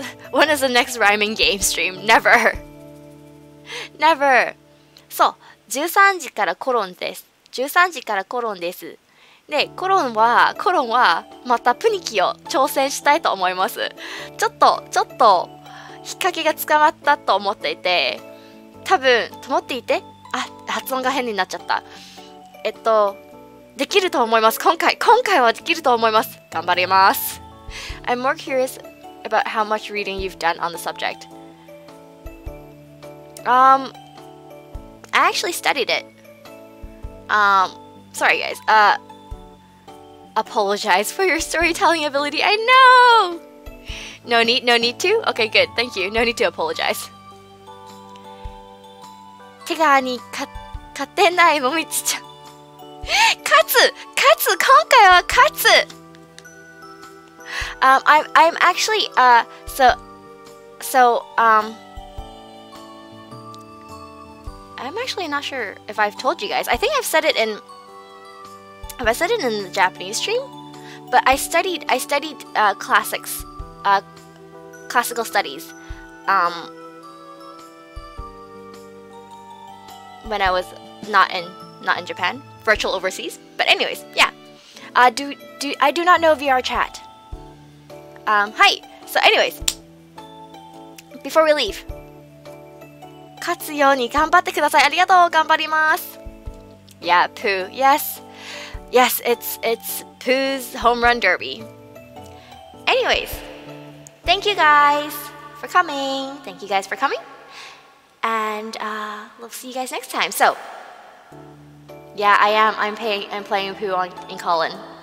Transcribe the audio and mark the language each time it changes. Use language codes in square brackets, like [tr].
[en] When is the next rhyming game stream? Never. Never. [ja] そう、13時からコロンです。13時からコロンです。で、コロンはまたプニキを挑戦したいと思います。ちょっと引っ掛けが捕まったと思っていて、発音が変になっちゃった。できると思います。今回はできると思います。頑張ります。 [en] I'm more curious about how much reading you've done on the subject. I actually studied it. Sorry guys. Apologize for your storytelling ability. I know. No need to? Okay, good. Thank you. No need to apologize. [ja] 手側に勝てないもみちちゃん。勝つ今回は勝つ。 [en] I'm actually I'm actually not sure if I've told you guys. I think I've said it in the Japanese stream, but I studied classics, classical studies, when I was not in Japan, virtual overseas. But anyways, yeah. I do not know VR chat. Hi. So anyways, before we leave, [ja] 勝つように頑張ってください。ありがとう。頑張ります。 [en] Yeah, Pooh. Yes, it's Pooh's home run derby. Anyways, thank you guys for coming. And we'll see you guys next time. So, yeah, I'm playing Pooh in Colin.